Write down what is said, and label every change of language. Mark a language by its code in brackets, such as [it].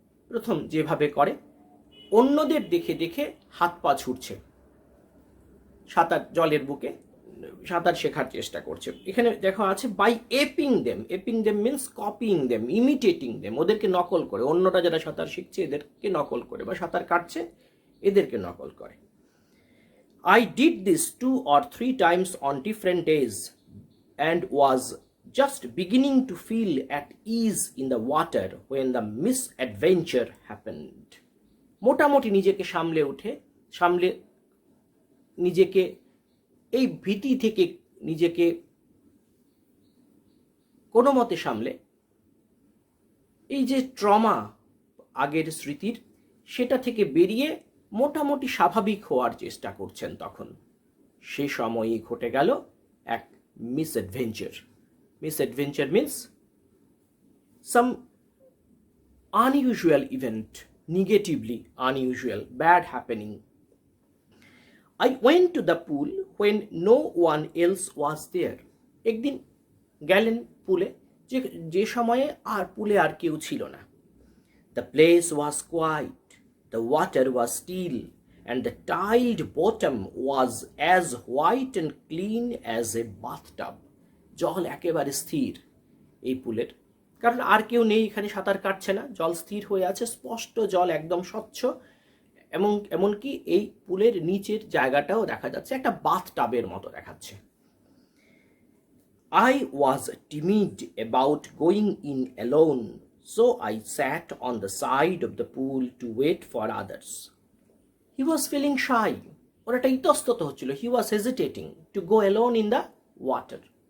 [bn] প্রথম যেভাবে করে, অন্যদের দেখে দেখে হাত পা ছুটছে, সাঁতার জলের বুকে সাঁতার শেখার চেষ্টা করছে। এখানে দেখা আছে [en] by aping them means copying them, [bn] imitating them, ওদেরকে নকল করে, অন্যরা যারা সাঁতার শিখছে এদেরকে নকল করে, বা সাঁতার কাটছে এদেরকে নকল করে। [en] I did this 2 or 3 times on different days and was just beginning to feel at ease in the water when the misadventure happened. [bn] মোটামুটি নিজেকে সামলে নিজেকে এই ভীতি থেকে নিজেকে কোনো মতে সামলে, এই যে ট্রমা আগের স্মৃতির, সেটা থেকে বেরিয়ে মোটামুটি স্বাভাবিক হওয়ার চেষ্টা করছেন। তখন সে সময়ই ঘটে গেল এক মিসঅ্যাডভেঞ্চার [en] Means some unusual event, negatively unusual, bad happening. I went to the pool when no one else was there. [bn] একদিন গেলেন পুলে, যে সময়ে আর পুলে আর কেউ ছিল না। [en] The place was quiet, the water was still, and the tiled bottom was as white and clean as a bathtub. [bn] জল একেবারে স্থির এই পুলের, কারণ আর কেউ নেই এখানে, সাঁতার কাটছে না, জল স্থির হয়ে আছে, স্পষ্ট জল, একদম স্বচ্ছ। এমনকি এই পুলের নিচের জায়গাটাও দেখা যাচ্ছে একটা বাথটাবের মতো দেখাচ্ছে। [en] I was timid about going in alone, so I sat on the side of the pool to wait for others. He was feeling shy. [bn] ওর একটা ইতস্তত হচ্ছিল। [en] He was hesitating to go alone in the water.